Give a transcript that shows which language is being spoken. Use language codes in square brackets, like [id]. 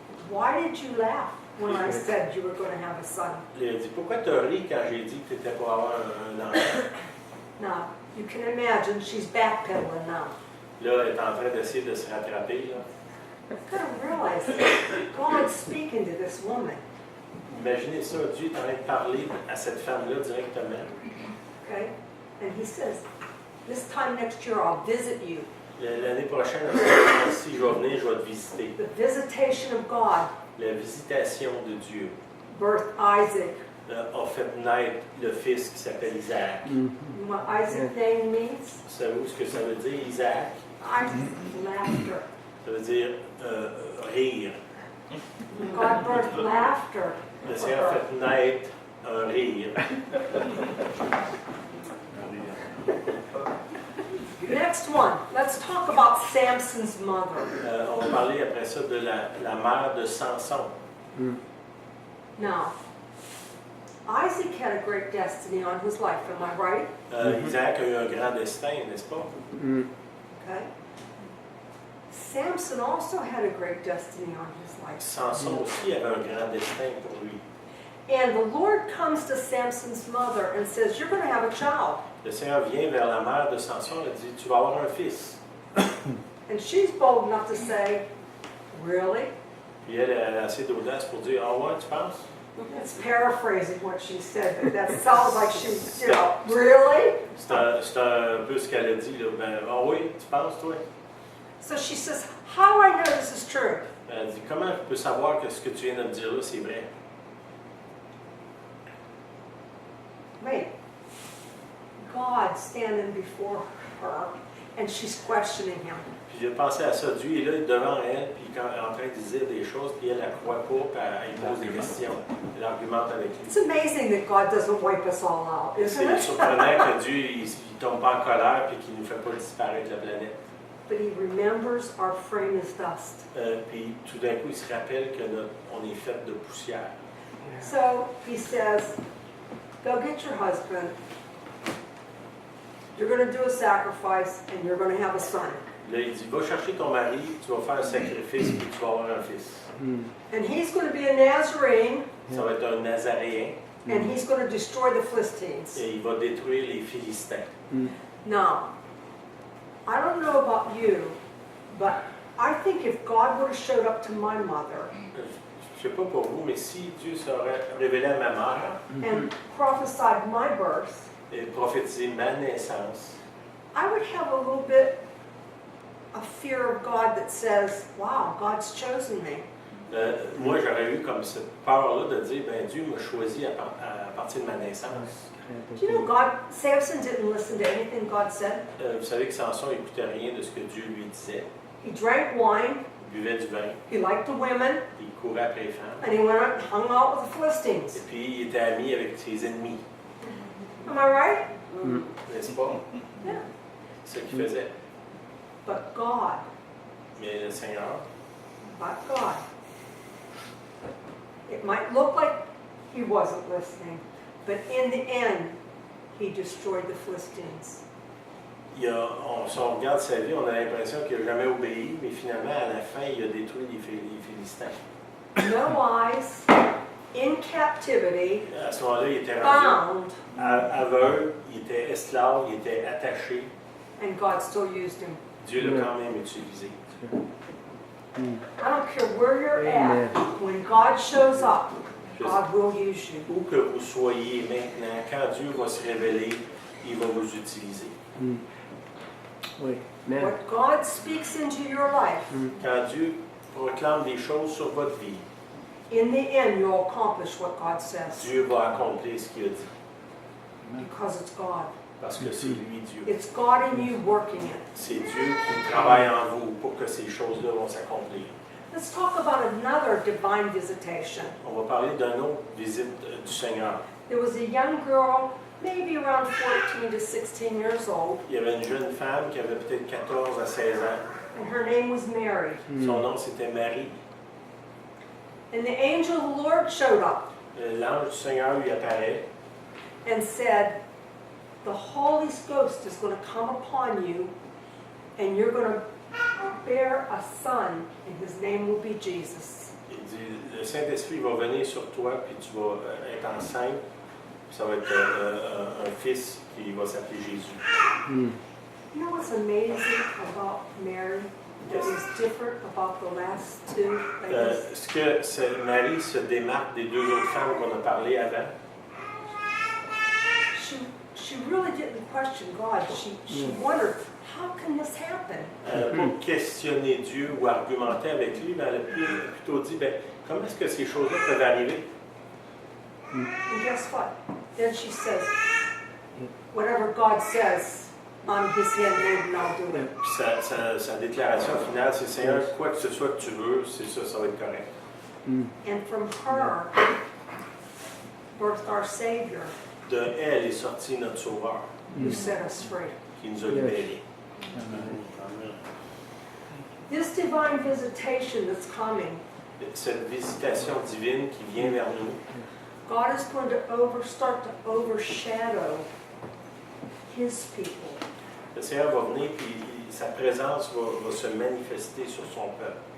[en] why did you laugh when I said you were going to have a son? [fr] il a dit, pourquoi tu as ri quand j'ai dit que tu étais pour avoir un enfant? [en] Now, you can imagine she's backpedaling now. [fr] Là, elle est en train d'essayer de se rattraper. Là. [en] You've got to realize God's speaking to this woman. [fr] Imaginez ça, Dieu est en train de parler à cette femme-là directement. [en] Okay? And he says, this time next year I'll visit you. [fr] L'année prochaine, si je vais venir, je vais te visiter. [en] The visitation of God [fr] La visitation de Dieu [en] birthed Isaac. [fr] a fait naître le fils qui s'appelle Isaac. [en] You know what Isaac's name means? [fr] Savez-vous ce que ça veut dire, Isaac? [en] Isaac, laughter. [fr] Ça veut dire rire. [en] God birthed laughter. [fr] Le [en] for [fr] Seigneur a [en] her. [fr] fait naître un rire. [en] Next one, let's talk about Samson's mother. [fr] On va parler après ça de la mère de Samson. [en] Now, Isaac had a great destiny on his life, am I right? [fr] Isaac a eu un grand destin, n'est-ce pas? [en] Okay. Samson also had a great destiny on his life. [fr] Samson aussi avait un grand destin pour lui. [en] And the Lord comes to Samson's mother and says, you're going to have a child. [fr] Le Seigneur vient vers la mère de Samson et dit, tu vas avoir un fils. [en] And she's bold enough to say, really? [fr] Puis elle a assez d'audace pour dire, ah ouais, tu penses? [en] That's paraphrasing what she said, but that sounds like she, you know, really? [fr] C'est un peu ce qu'elle a dit, là. Ben, ah oui, tu penses, toi? [en] So she says, how do I know this is true? [fr] Elle dit, comment tu peux savoir que ce que tu viens de me dire là, c'est vrai? [en] Wait, God standing before her, and she's questioning him. [fr] Puis j'ai pensé à ça, Dieu est là devant elle, puis quand elle est en train de dire des choses, puis elle ne croit pas, puis elle pose des questions. Elle argumente avec lui. [en] It's amazing that God doesn't wipe us all out, isn't [fr] C'est [en] it? [fr] surprenant que Dieu ne tombe pas en colère et qu'il ne nous fait pas disparaître la planète. [en] But he remembers our frame is dust. [fr] Puis tout d'un coup, il se rappelle qu'on est fait de poussière. [en] So he says, go get your husband. You're going to do a sacrifice and you're going to have a son. [fr] Là, il dit, va chercher ton mari, tu vas faire un sacrifice et tu vas avoir un fils. [en] And he's going to be a Nazarene [fr] Ça va être un Nazaréen [en] and he's going to destroy the Philistines. [fr] et il va détruire les Philistins. [en] Now, I don't know about you, but I think if God would have showed up to my mother [fr] Je ne sais pas pour vous, mais si Dieu serait révélé à ma mère [en] and prophesied my birth, [fr] et prophétisé ma naissance, [en] I would have a little bit of fear of God that says, wow, God's chosen me. [fr] moi j'aurais eu comme cette peur-là de dire, ben Dieu m'a choisi à partir de ma naissance. [en] Do you know Samson didn't listen to anything God said? [fr] Vous savez que Samson n'écoutait rien de ce que Dieu lui disait. [en] He drank wine, [fr] Il buvait du vin, [en] he liked the women, [fr] il courait après les femmes, [en] and he went out and hung out with the [fr] et [en] Philistines. [fr] puis il était ami avec ses ennemis. [en] Am I right? [fr] N'est-ce pas? [en] Yeah. [fr] C'est ce qu'il faisait. [en] But God, [fr] Mais le Seigneur, [en] it might look like he wasn't listening, but in the end, he destroyed the Philistines. [fr] si on regarde sa vie, on a l'impression qu'il n'a jamais obéi, mais finalement, à la fin, il a détruit les Philistins. [en] No eyes, in captivity, [fr] À ce moment-là, il était rendu [en] bound, [fr] aveugle, il était esclave, il était attaché. [en] and God still used him. [fr] Dieu l'a quand même utilisé. [en] I don't care where you're at, when God shows up, God will use you. [fr] Où que vous soyez maintenant, quand Dieu va se révéler, il va vous utiliser. Oui. Amen. [en] What God speaks into your life, [fr] Quand Dieu proclame des choses sur votre vie, [en] in the end, you'll accomplish what God says, [fr] Dieu va accomplir ce qu'il a dit. [en] because it's God. [fr] Parce que c'est lui, Dieu. [en] It's God in you working it. [fr] C'est Dieu qui travaille en vous pour que ces choses-là vont s'accomplir. [en] Let's talk about another divine visitation. [fr] On va parler d'une autre visite du Seigneur. [en] There was a young girl maybe around 14 to 16 years old, [fr] Il y avait une jeune femme qui avait peut-être 14 à 16 ans. [en] and her name was Mary. [fr] Son nom, c'était Marie. [en] And the angel of the Lord showed up [fr] L'ange du Seigneur lui apparaît [en] and said, the Holy Ghost is going to come upon you, and you're going to bear a son, and his name will be Jesus. [fr] Il dit, le Saint-Esprit va venir sur toi, puis tu vas être enceinte. Puis ça va être un fils qui va s'appeler Jésus. [en] You know what's amazing about Mary that was different about the last two ladies? [fr] Ce que Marie se démarque des deux autres femmes qu'on a parlé avant, [en] She really didn't question God. She wondered, how can this happen? [fr] elle n'a pas questionné Dieu ou argumenté avec lui, mais elle a plutôt dit, comment est-ce que ces choses-là peuvent arriver? [en] And guess what? Then she says, whatever God says, I'm his handmaid and I'll do it. [fr] Puis sa déclaration finale, c'est Seigneur, quoi que ce soit que tu veux, c'est ça, ça va être correct. [en] And from her birthed our Savior, [fr] De elle est sorti notre Sauveur, [en] who set us free. [fr] qui nous a libérés. [en] This divine visitation that's coming, [fr] Cette visitation divine qui vient vers nous, [en] God is going to start to overshadow his people. [fr] le Seigneur va venir puis sa présence va se manifester sur son peuple.